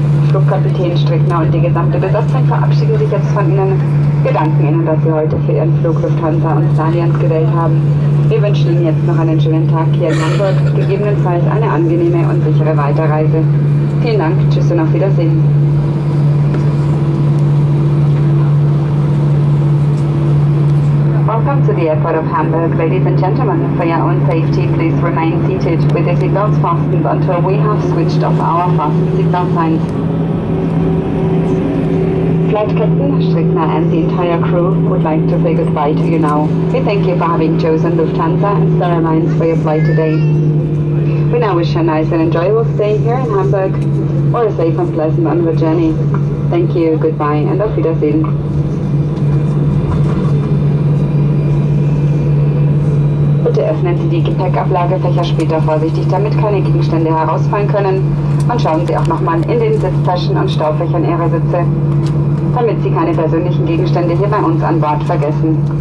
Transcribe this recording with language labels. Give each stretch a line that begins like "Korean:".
German: Flugkapitän Strickner und die gesamte Besatzung verabschieden sich jetzt von Ihnen. Wir danken Ihnen, dass Sie heute für Ihren Flug Lufthansa und Allianz gewählt haben. Wir wünschen Ihnen jetzt noch einen schönen Tag hier in Hamburg, gegebenenfalls eine angenehme und sichere Weiterreise. Vielen Dank, tschüss und auf Wiedersehen.
English: Welcome to the airport of Hamburg. Ladies and gentlemen, for your own safety, please remain seated with your seatbelts fastened until we have switched off our fasten seatbelt signs. Flight Captain Strickner and the entire crew would like to say goodbye to you now. We thank you for having chosen Lufthansa and Star Alliance for your flight today. We now wish you a nice and enjoyable stay here in Hamburg or a safe and pleasant onward journey. Thank you, goodbye and
German: auf Wiedersehen. Bitte öffnen Sie die Gepäckablagefächer später vorsichtig, damit keine Gegenstände herausfallen können. Und schauen Sie auch nochmal in den Sitztaschen und Staufächern Ihrer Sitze, damit Sie keine persönlichen Gegenstände hier bei uns an Bord vergessen.